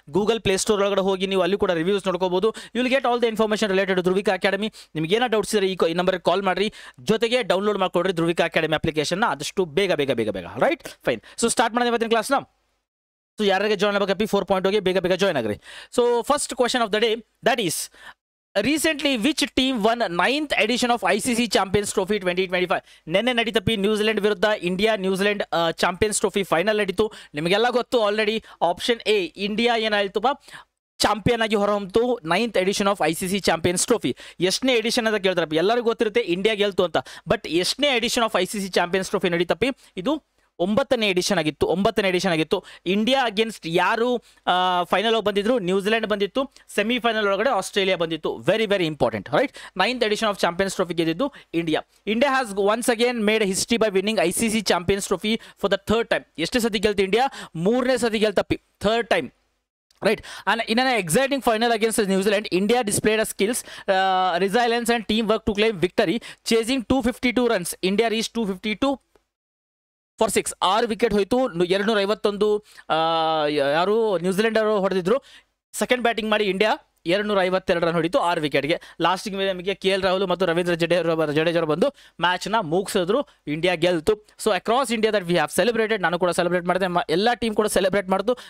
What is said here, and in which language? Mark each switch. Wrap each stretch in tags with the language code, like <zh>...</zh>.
<kn>Google Play Store ಒಳಗಡೆ ಹೋಗಿ ನೀವು ಅಲ್ಲಿ ಕೂಡ reviews ನೋಡ್ಕೋಬಹುದು.</kn> <en>you will get all the information related</en> <kn>ಧ್ರುವಿಕಾ academy. ನಿಮಗೆ ಏನೋ ಡೌಟ್ಸ್ ಇದ್ರೆ ಈ ನಂಬರ್ಗೆ ಕಾಲ್ ಮಾಡಿರಿ. ಜೊತೆಗೆ ಡೌನ್ಲೋಡ್ ಮಾಡ್ಕೊಡ್ರಿ ಧ್ರುವಿಕಾ ಅಕಾಡೆಮಿ ಅಪ್ಲಿಕೇಶನ್ ಆದಷ್ಟು ಬೇಗ. Right, fine. ಸೊ ಸ್ಟಾರ್ಟ್ ಮಾಡೋಣ ಇವತ್ತಿನ ಕ್ಲಾಸ್ನ. ಸೊ ಯಾರಿಗೆ ಜಾಯ್ನ್ ಆಗಬೇಕಪ್ಪಿ 4.0ಗೆ ಬೇಗ join agri.</kn> <en>So first question of the day, that is recently which team won 9th edition of ICC Champions Trophy 2025?</en> <kn>ನೆನ್ನೆ ನಡೀತಪ್ಪಿ ನ್ಯೂಜಿಲೆಂಡ್ ವಿರುದ್ಧ ನ್ಯೂಜಿಲೆಂಡ್ ಚಾಂಪಿಯನ್ಸ್ ಟ್ರೋಫಿ ಫೈನಲ್ ನಡೀತು. ನಿಮಗೆಲ್ಲ ಗೊತ್ತು ಆಲ್ರೆಡಿ. ಆಪ್ಷನ್ ಎ ಇಂಡಿಯಾ ಏನಾಯ್ತಪ್ಪ, champion ಆಗಿ ಹೊರಹೊಮ್ತು 9th edition of ICC champions trophy. ಎಷ್ಟನೇ edition ಅಂತ ಕೇಳ್ತಾರಪ್ಪ. ಎಲ್ಲರಿಗೂ ಗೊತ್ತಿರುತ್ತೆ ಇಂಡಿಯಾ ಗೆಲ್ತು ಅಂತ. ಬಟ್ ಎಷ್ಟನೇ edition of ICC champions trophy ನಡೀತಪ್ಪಿ? ಇದು 9ನೇ ಎಡಿಷನ್ ಆಗಿತ್ತು. ಇಂಡಿಯಾ ಅಗೇನ್ಸ್ಟ್ ಯಾರು ಫೈನಲ್ ಹೋಗಿ ಬಂದಿದ್ರು? ನ್ಯೂಜಿಲೆಂಡ್ ಬಂದಿತ್ತು. ಸೆಮಿಫೈನಲ್ ಒಳಗಡೆ ಆಸ್ಟ್ರೇಲಿಯಾ ಬಂದಿತ್ತು.</kn> <en>Very important.</en> <kn>Right.</kn> <en>9th edition of champions trophy</en> <kn>ಗೆದ್ದಿದ್ದು</kn> <en>India. India has once again made history by winning ICC champions trophy for the 3rd time.</en> <kn>ಎಷ್ಟು ಸತಿ ಗೆಲ್ತು ಇಂಡಿಯಾ? 3ನೇ ಸತಿ ಗೆಲ್ತಪ್ಪಿ. 3rd time.</kn> <en>Right, and in an exciting final against New Zealand, India displayed a skills, resilience and teamwork to claim victory. Chasing 252 runs, India reached 252 for 6.</en> <kn>6 wicket ಹೋಯಿತು. 251 ಯಾರು New Zealand ಅವರು ಹೊಡೆದಿದ್ರು. Second batting ಮಾಡಿ India 252 run ಹೊಡಿತು 6 ವಿಕೆಟ್ಗೆ. ಲಾಸ್ಟಿಗೆ ನಮಗೆ KL Rahul ಮತ್ತು ರವೀಂದ್ರ ಜಡೇಜರು ಬಂದು ಮ್ಯಾಚ್ನ ಮುಗಿಸಿದ್ರು. India ಗೆಲ್ತು.</kn> <en>So across India that we have celebrated.</en> <kn>ನಾನು ಕೂಡ ಸೆಲೆಬ್ರೇಟ್ ಮಾಡಿದೆ, ಎಲ್ಲ ಟೀಮ್ ಕೂಡ ಸೆಲೆಬ್ರೇಟ್ ಮಾಡಿದ್ದು.</kn>